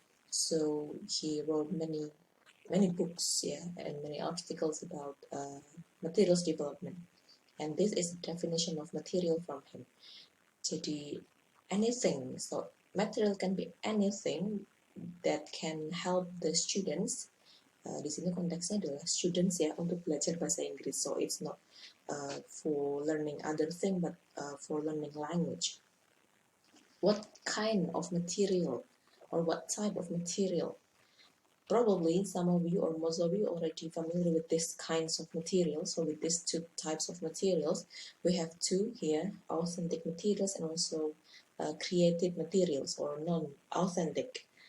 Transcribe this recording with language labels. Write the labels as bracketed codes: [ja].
[en] So he wrote many books, yeah, and many articles about materials development. And this is the definition of material from him. Jadi anything, so material can be anything that can help the students. [id] Di sini konteksnya adalah students ya untuk belajar bahasa Inggris. [en] So it's not for learning other thing, but for learning language. What kind of material or what type of material? Probably some of you or most of you already familiar with these kinds of materials. So with these two types of materials, we have two here, authentic materials and also created materials or non-authentic.